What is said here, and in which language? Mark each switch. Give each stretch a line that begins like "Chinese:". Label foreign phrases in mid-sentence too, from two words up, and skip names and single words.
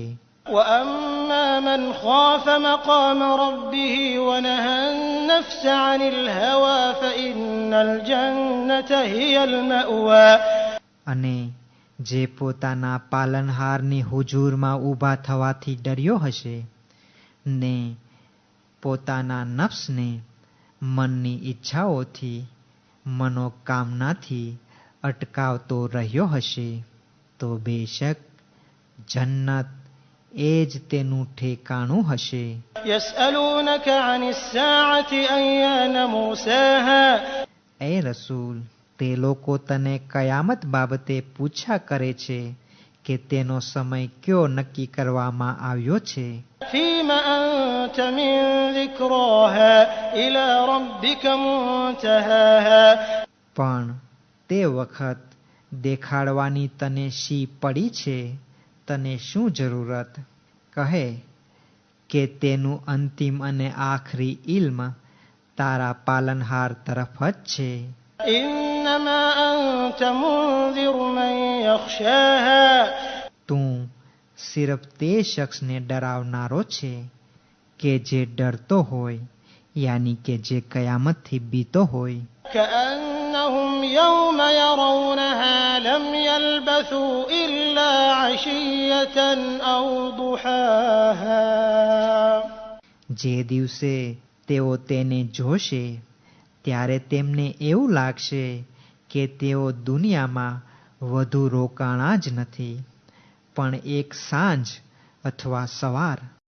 Arabic: وأما من خاف مقام ربه ونهى النفس عن الهوى فإن الجنة هي المأوى
Gujarati: અને જે પોતાના પાલનહારની હુજૂરમાં ઊભા થવાથી ડર્યો હશે ને પોતાના નફ્સને મનની ઈચ્છાઓથી, મનોકામનાથી અટકાવતો રહ્યો હશે, તો બેશક જન્નત એ જ તેનું ઠેકાણું હશે.
Arabic: يسألونك عن الساعة أيان مرساها
Gujarati: એ રસૂલ, તે લોકો તને કયામત બાબતે પૂછા કરે છે કે તેનો સમય કયો નક્કી કરવામાં આવ્યો છે.
Arabic: فيما أنت من ذكراها إلى ربك منتهاها
Gujarati: પણ તે વખત દેખાડવાની તને શી પડી છે, તને શું જરૂરત? કહે કે તેનું અંતિમ અને આખરી ઇલ્મ તારા પાલનહાર તરફ જ છે.
Arabic: إنما أنت منذر من يخشاها
Gujarati: તું સિર્ફ તે શખ્સને ડરાવનારો છે કે જે ડરતો હોય, યાની કે જે કયામતથી બીતો હોય.
Arabic: كأنهم يوم يرونها لم يلبثوا إلا عشية أو ضحاها
Gujarati: જે દિવસે તેઓ તેને જોશે ત્યારે તેમને એવું લાગશે કે તેઓ દુનિયામાં વધુ રોકાણા જ નથી, પણ એક સાંજ અથવા સવાર